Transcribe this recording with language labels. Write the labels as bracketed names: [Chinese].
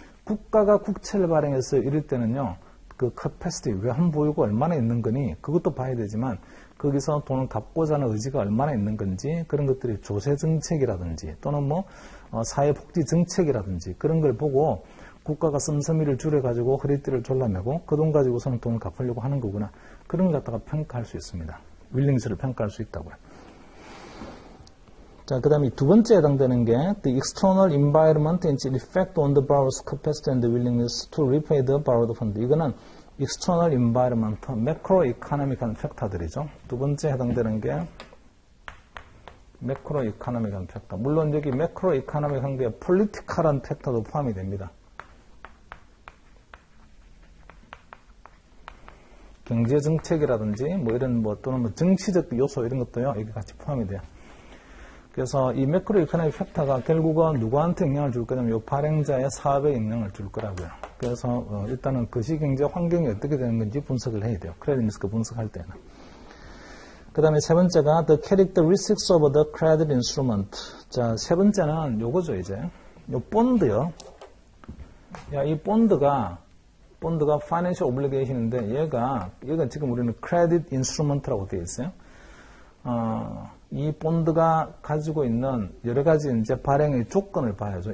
[Korean] 국가가 국채를 발행해서 이럴 때는요 그 커패시티 외환 보유고 얼마나 있는 거니 그것도 봐야 되지만 거기서 돈을 갚고자 하는 의지가 얼마나 있는 건지 그런 것들이 조세정책이라든지 또는 사회복지 정책이라든지 그런 걸 보고 국가가 씀씀이를 줄여가지고 허리띠를 졸라매고 그 돈 가지고서는 돈을 갚으려고 하는 거구나. 그런 걸 갖다가 평가할 수 있습니다. 윌링리스를 평가할 수 있다고요. 자, 그 다음에 두 번째 해당되는 게 [English] the external environment and its effect on the borrower's capacity and the willingness to repay the borrowed fund. [Korean] 이거는 external environment, macroeconomic한 팩터들이죠. 두 번째 해당되는 게 macroeconomic한 팩터. 물론 여기 macroeconomic한 게 political한 팩터도 포함이 됩니다. 경제 정책이라든지 뭐 이런 뭐 또는 뭐 정치적 요소 이런 것도요 여기 같이 포함이 돼요. 그래서 이 매크로 이코노믹 팩터가 결국은 누구한테 영향을 줄 거냐면 이 발행자의 사업에 영향을 줄 거라고요. 그래서 일단은 거시경제 환경이 어떻게 되는 건지 분석을 해야 돼요. 크레딧 리스크 분석할 때는. 그 다음에 세 번째가 [English] the characteristics of the credit instrument. [Korean] 자, 세 번째는 요거죠 이제. 요 본드요. 야, 이 본드가 financial obligation인데 얘가 지금 우리는 credit instrument라고 되어 있어요. 이 본드가 가지고 있는 여러 가지 이제 발행의 조건을 봐야죠.